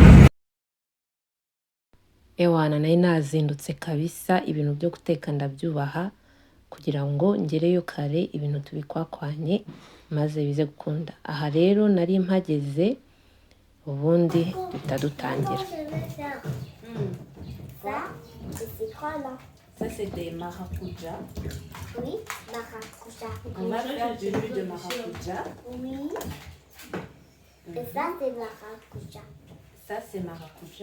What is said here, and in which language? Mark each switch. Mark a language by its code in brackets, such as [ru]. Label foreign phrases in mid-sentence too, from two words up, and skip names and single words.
[rw] Ewana nayo nazindutse kabisa ibintu byo guteka ndabyubaha kugira ngo ngereyo kare ibintu tubikwakwanye maze bize gukunda. Aha rero nari mpageze ubundi tutadutangira. [fr] Ça, c'est quoi là? Ça c'est des maracuja. Oui, maracuja. On va faire du jus de maracuja. Oui. Et ça, c'est maracuja. Ça c'est maracuja.